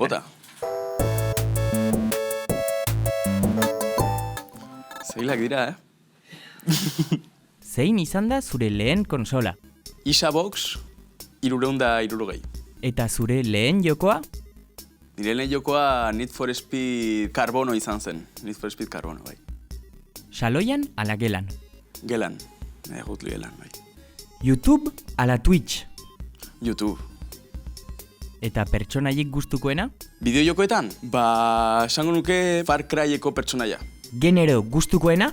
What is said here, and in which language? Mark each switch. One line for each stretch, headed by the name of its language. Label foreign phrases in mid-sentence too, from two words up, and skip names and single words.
Basque: Bota. Zailak dira, Zein izan da zure lehen konsola? Isabox 360. Eta zure lehen jokoa? Nire lehen jokoa Need for Speed Carbono izan zen. Need for Speed Carbono, bai. Saloian ala gelan? Gelan, gutlu gelan, bai. YouTube ala Twitch? YouTube. Eta pertsonaiek gustukoena? Bideo jokoetan? Esango nuke Far Cryeko pertsonaia. Genero gustukoena?